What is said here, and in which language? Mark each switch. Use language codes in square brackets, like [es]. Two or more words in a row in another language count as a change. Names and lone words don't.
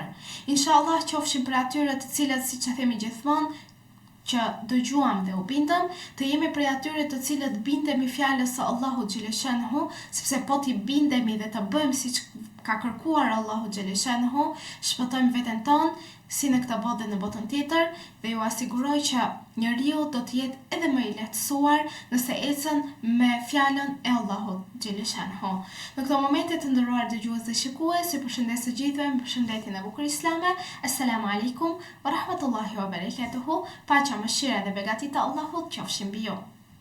[sq] Inshallah qofshim për atyre të cilët, siç e themi gjithmonë, që dëgjuam dhe u bindëm, të jemi prej atyre të cilët bindemi fjalës së Allahut xhaleshanhu, sepse po t'i bindemi dhe të bëjmë siç ka kërkuar Allahu xhaleshanhu, shpëtojmë veten tonë si në këtë botë dhe në botën tjetër, dhe ju asiguroj që njeriu do të jetë edhe më i lehtësuar nëse ecën me fjalën e Allahut xhaleshanhu. Në këto momente të nderuar dëgjues dhe shikues, ju përshëndes të gjithëve me përshëndetjen e bukur islame. [ar] السلام عليكم ورحمة الله وبركاته. [sq] Paqja, mëshira dhe begatit e Allahut qofshin mbi ju.